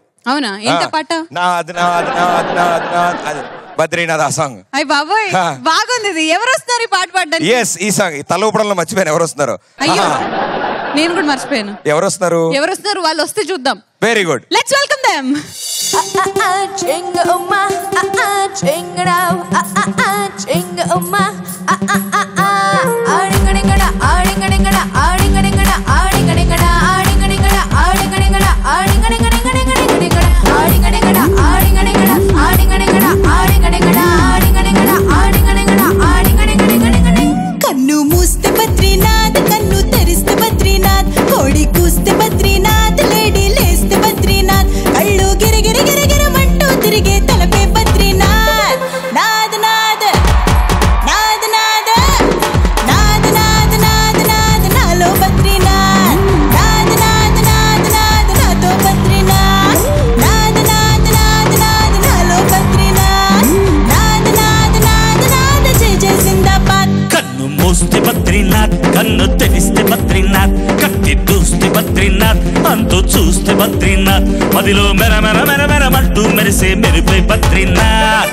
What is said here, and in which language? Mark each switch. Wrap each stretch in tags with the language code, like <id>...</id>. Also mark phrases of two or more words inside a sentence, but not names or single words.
<te>అవునా? ఏంట పాట? బద్రీనాథ్ ఆ సాంగ్. అయ్య బాబోయ్, బాగుంది ఇది. ఎవరు వస్తున్నారు ఈ పాట పాడడానికి? ఎస్, ఈ సాంగ్ తల ఊపడంలో మర్చిపోయాను ఎవరు వస్తున్నారు. అయ్యో, నేను కూడా మర్చిపోయాను. ఎవరు వస్తున్నారు? వాళ్ళు వస్తే చూద్దాం.</te> <en>very good, let's welcome them. Chinga umma, chinga rao, chinga umma, adingadingada, adingadingada, adingadingada, adingadingada, adingadingada, adingadingada, adingadingada, adingadingada, adingadingada, adingadingada, adingadingada, adingadingada, adingadingada, adingadingada.</en> <te>కన్ను మూస్తే బద్రీనాథ్, కన్ను తెరిస్తే బద్రీనాథ్, కోడి కూస్తే బద్రీనాథ్, లేడీ లేస్తే బద్రీనాథ్, కళ్ళు గిరిగిరి గిరిగిరమంటూ తిరిగే తలపే బద్రీనాథ్. నాద్ నాద్ నాద్ నాద్ నాద్ నాద్ నాద్ నాద్ నాలో బద్రీనాథ్. నాద్ నాద్ నాద్ నాద్ నాతో బద్రీనాథ్. నాద్ నాద్ నాద్ నాద్ నాలో బద్రీనాథ్. నాద్ నాద్ నాద్ నాద్ జై జై జిందాబాద్. కన్ను మూస్తే బద్రీనాథ్, కన్ను తెరిస్తే బద్రీనాథ్, కత్తి దూస్తే తెలిసి బద్రీనాథ్, అంతు చూస్తే బద్రీనాథ్, మదిలో మెర మెర మెర మెరమంటూ మెరిసే మెరిపే బద్రీనాథ్.</te>